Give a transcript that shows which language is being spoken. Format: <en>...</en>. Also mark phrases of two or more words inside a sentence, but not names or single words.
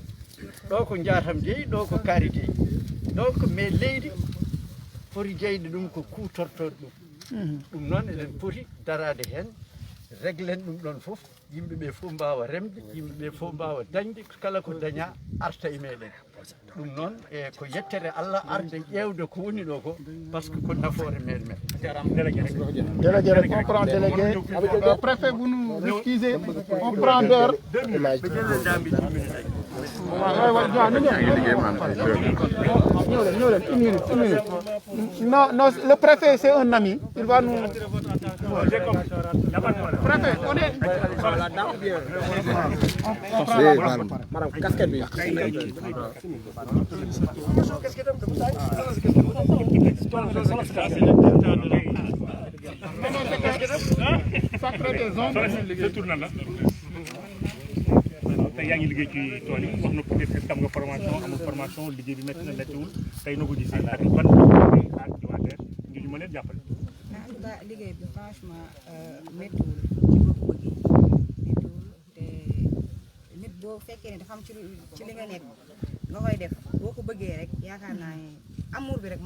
<ff>ɗo ko Diatam Gueye ɗo ko Kaari Gueye donc mais leydi foti jeyde ɗum ko kutortoɗo ɗum noon eɗen poti darade hen réglen ɗum ɗon fof yimɓeɓe fof mbawa remde yimɓeɓe fof mbawa dañde kala ko daña arta e meɗen ɗum noon e ko yettere Allah arde ƴewde ko woni ɗo ko</ff> <fr>par ce que</fr> <ff>ko nafoore meɗen</ff> <fr>Délégué, on prend délégué. Préfet, vous nous excusez, on prend d'heure. Non, non, le préfet c'est un ami, il va nous... Préfet, on est... Madame, casquette bi.</fr> <wo>tey yaa ngi liggéey ci tool yi wax na peut-être am nga formation amul formation liggéey bi métti na méttiwul tey noo ko gisee ak ban xaar ci waa DER ngir ñu mën leen jàppale. liggéey bi franchement méttiwul ci boo ko bëggee méttiwul te nit boo fekkee ne dafa am ci li nga nekk nga koy def boo ko bëggee rek yaakaar naa ne amour bi rek moo</wo>